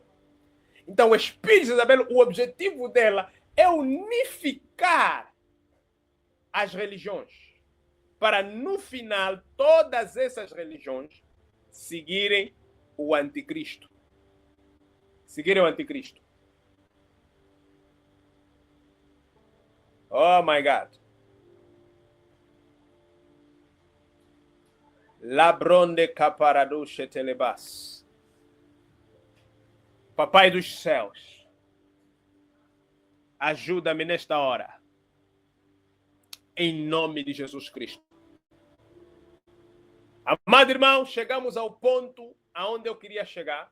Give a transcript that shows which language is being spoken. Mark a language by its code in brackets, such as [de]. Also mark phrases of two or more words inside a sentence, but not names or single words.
[pt] Então, o espírito de Jezabel, o objetivo dela é unificar as religiões, para no final todas essas religiões seguirem o anticristo. Seguirem o anticristo. [en] Oh my God. Labronde caparaduche telebas. [pt] Papai dos céus, ajuda-me nesta hora. Em nome de Jesus Cristo. Amado irmão, chegamos ao ponto aonde eu queria chegar.